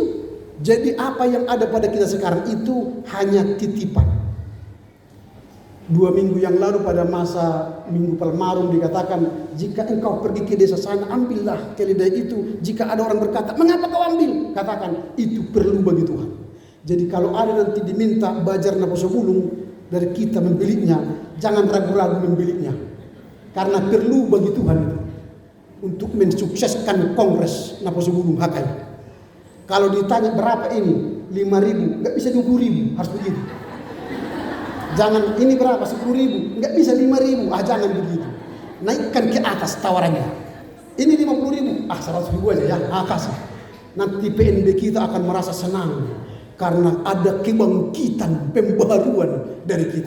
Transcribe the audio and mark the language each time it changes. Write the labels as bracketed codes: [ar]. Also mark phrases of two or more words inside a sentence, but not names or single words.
[id] Jadi apa yang ada pada kita sekarang itu hanya titipan. 2 minggu yang lalu pada masa Minggu Palmarum dikatakan, jika engkau pergi ke desa sana, ambillah keledai itu. Jika ada orang berkata, mengapa kau ambil? Katakan, itu perlu bagi Tuhan. Jadi kalau ada nanti diminta bajar naposo bulung dari kita membelinya, jangan ragu-ragu membelinya. Karena perlu bagi Tuhan itu. Untuk mensukseskan kongres naposo bulung Hakai. Kalau ditanya berapa ini? 5.000, gak bisa 20.000, harus begitu. Jangan ini berapa 10.000, nggak bisa 5.000, jangan begitu. Naikkan ke atas tawarannya. Ini 50.000, 100.000 aja ya, kasih. Nanti PNB kita akan merasa senang karena ada kebangkitan pembaruan dari kita.